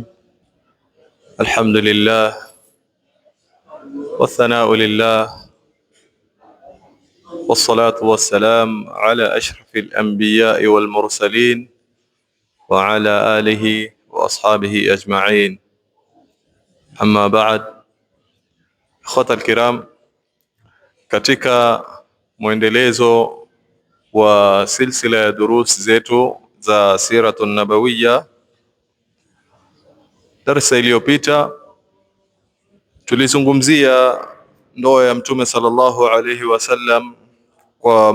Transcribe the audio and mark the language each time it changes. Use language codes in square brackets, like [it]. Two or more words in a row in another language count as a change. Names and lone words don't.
[ar] الحمد لله والثناء لله والصلاة والسلام على أشرف الأنبياء والمرسلين وعلى آله وأصحابه أجمعين. أما بعد. إخوة الكرام, [sw] katika mwendelezo wa silsila ya durus zetu za [ar] السيرة النبوية, [sw] darasa iliyopita tulizungumzia ndoa ya Mtume [ar] صلى الله عليه وسلم [sw] kwa